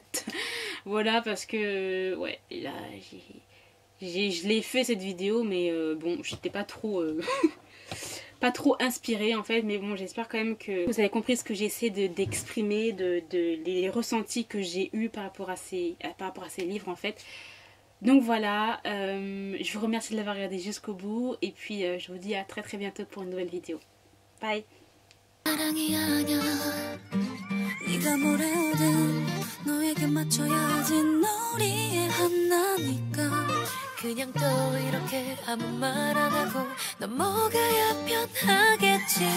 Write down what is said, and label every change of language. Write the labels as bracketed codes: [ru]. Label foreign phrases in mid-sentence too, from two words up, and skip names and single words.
[fr] Voilà, parce que ouais, là je l'ai fait cette vidéo, mais bon, j'étais pas trop pas trop inspirée en fait, mais bon, j'espère quand même que vous avez compris ce que j'essaie d'exprimer, les ressentis que j'ai eu par rapport à ces livres en fait. Donc voilà, je vous remercie de l'avoir regardé jusqu'au bout, et puis je vous dis à très très bientôt pour une nouvelle vidéo. Bye. [ko] 네가 뭐래든 너에게 맞춰야지 놀이의 하나니까 그냥 또 이렇게 아무 말 안 하고 넘어가야 편하겠지.